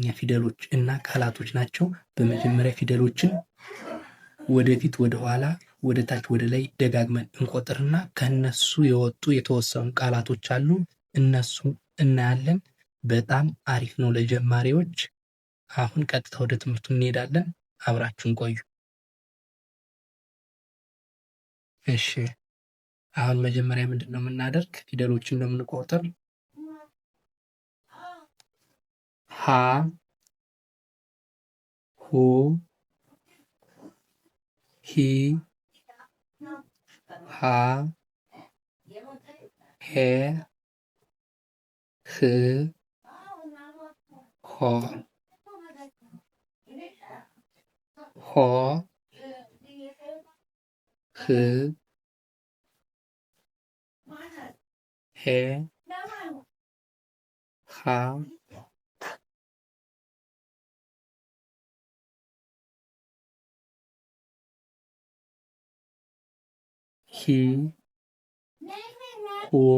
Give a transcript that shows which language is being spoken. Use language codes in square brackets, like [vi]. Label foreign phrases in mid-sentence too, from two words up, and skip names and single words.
[am] ፊደሎች እና ቃላቶች ናቸው። በመጀመሪያ ፊደሎችን ወደፊት ወደኋላ ወደ ታች ወደ ላይ ደጋግመን እንቆጥርና ከነሱ የወጡ የተወሰኑ ቃላቶች አሉ። እነሱ እናያለን። በጣም አሪፍ ነው ለጀማሪዎች። አሁን ቀጥታ ወደ ትምህርቱ እንሄዳለን። አብራችሁን ቆዩ። እሺ፣ አሁን መጀመሪያ ምንድን ነው የምናደርግ? ፊደሎችን እንደምንቆጥር ሀ ሁ ሂ ሃ ሄ ህ ሆ ሆ ህ ሄ ሃ ሂ ሁ